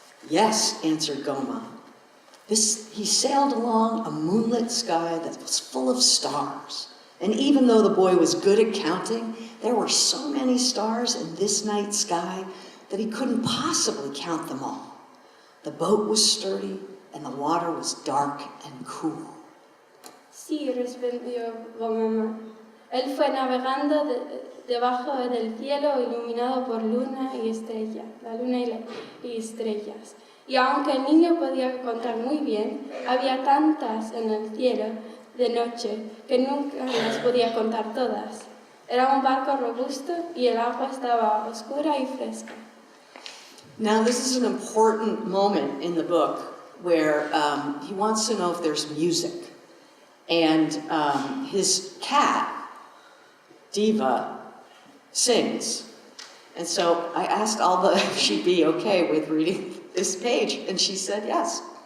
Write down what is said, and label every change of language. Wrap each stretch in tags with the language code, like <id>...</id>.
<en>Yes, answered Goma. He sailed along a moonlit sky that was full of stars. And even though the boy was good at counting, there were so many stars in this night sky that he couldn't possibly count them all. The boat was sturdy and the water was dark and cool.</en> <es>Sí, respondió Goma. Él fue navegando debajo del cielo iluminado por luna y estrella, la luna y estrellas. Y aunque el niño podía contar muy bien, había tantas en el cielo de noche que nunca las podía contar todas. Era un barco robusto y el agua estaba oscura y fresca.</es> <en>Now this is an important moment in the book where he wants to know if there's music. And his cat, Diva, sings. And so I asked Alba if she'd be okay with reading this page, and she said yes.</en>